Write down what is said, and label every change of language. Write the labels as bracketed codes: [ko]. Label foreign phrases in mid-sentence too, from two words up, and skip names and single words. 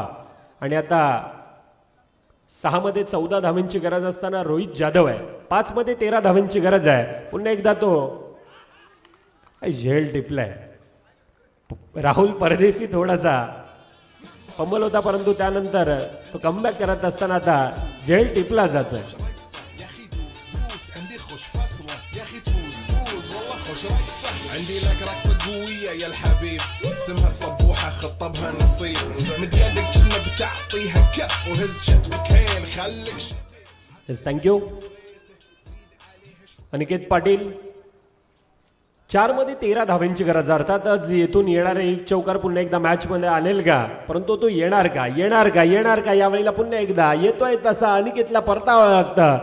[mr] आणि आता 6 मध्ये 14 धावांची गरज असताना रोहित जाधव आहे. 5 मध्ये 13 धावांची गरज आहे. पुन्हा एकदा तो झेल टिपलाय. राहुल परदेशी थोडासा फंबल होता, परंतु त्यानंतर तो कमबॅक करत असताना आता झेल टिपला जातोय. [ar] عندي لك رقصة قوية يا الحبيب اسمها صبوحة خطبها نصيب من يدك كنا بتعطيها كف وهز شتفك هين خليك. [en] yes thank you. अनिकेत पाटील. [mr] 4 मध्ये 13 धावांची गरज. अर्थातच येथून येणारे एक चौकार पुन्हा एकदा मॅच मध्ये आणेल का, परंतु तो येणार का यावेळेला पुन्हा एकदा येतोय तसा अनिकेतला परतावं लागतं.